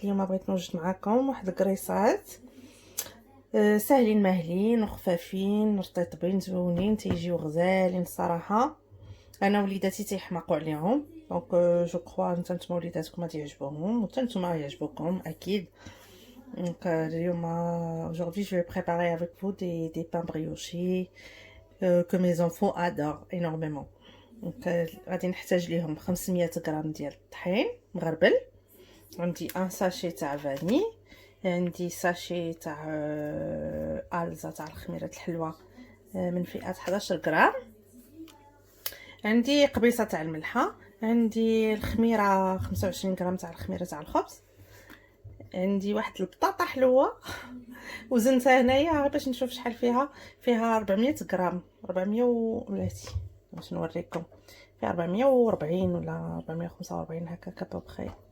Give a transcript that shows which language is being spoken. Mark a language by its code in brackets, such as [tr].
[ar] اليوم بغيت نوجد معكم واحد الكريسات ساهلين ماهلين وخفافين رطيطبين زوينين تيجيو غزالين الصراحه. انا وليداتي تيحماقوا عليهم دونك جو كخوا نتوما وليداتكم غادي يعجبوهم وحتى نتوما يعجبوكم اكيد. [fr] Donc aujourd'hui je vais préparer avec vous des pains briochés que mes enfants adorent énormément. [ar] Donc غادي نحتاج ليهم 500 غرام ديال الطحين مغربل، عندي ان ساشي تاع فاني، عندي ساشي تاع الزا تاع الخميره الحلوه من فئه 11 غرام، عندي قبيصه تاع الملحه، عندي الخميره 25 غرام تاع الخميره تاع الخبز، عندي واحد البطاطا حلوه وزنتها هنايا باش نشوف شحال فيها 400 غرام 400 ولاتي باش نوريكم فيها 440 ولا 445 هكاك بخير.